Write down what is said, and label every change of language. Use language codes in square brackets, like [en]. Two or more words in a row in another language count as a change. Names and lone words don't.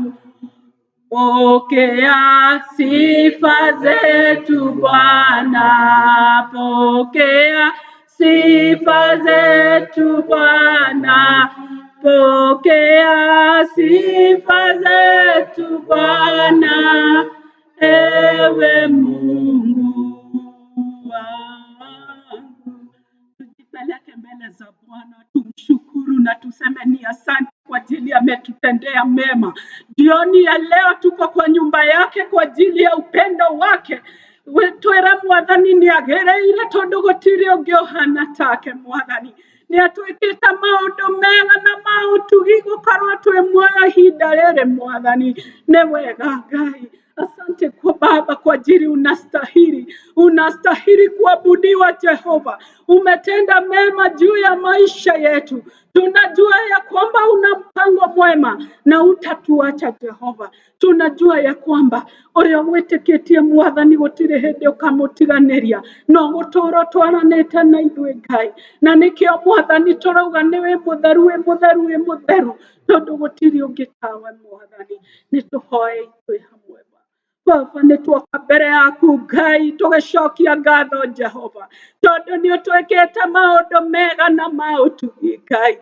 [sw] Pokea sifa zetu Bwana, pokea sifa zetu Bwana, pokea sifa zetu Bwana, ewe Mungu wangu. Tujipeleke mbele za Bwana, tumshukuru na tuseme ni asante kwa ajili ametutendea mema. Jioni ya leo tuko kwa nyumba yake kwa ajili ya upendo wake. [ki] Twera Mwathani ni agereire tondu gutiri ungi uhana take Mwathani. Ni atwikite maundu mega na mautugi gukorwo twi muoyo ihinda riri Mwathani. Ni wega Ngai. [sw] Asante kwa Baba kwa ajili unastahili kuabudiwa Jehova. Umetenda mema juu ya maisha yetu. Tunajua ya kwamba una mpango mwema na utatuacha Jehova. Tunajua ya kwamba [ki] uria witikitie Mwathani gutire hindi ukamutiganiria no guturo twaranite na ithuĩ Ngai. Na nikio Mwathani turauga niwe mutheru tondu gutiri ungi tawe Mwathani. Nituhoe ithuĩ hamwe Baba, nitwoka mbere yaku Ngai tugicokia ngatho Jehova tondu ni utwikite maundu mega na mautugi Ngai.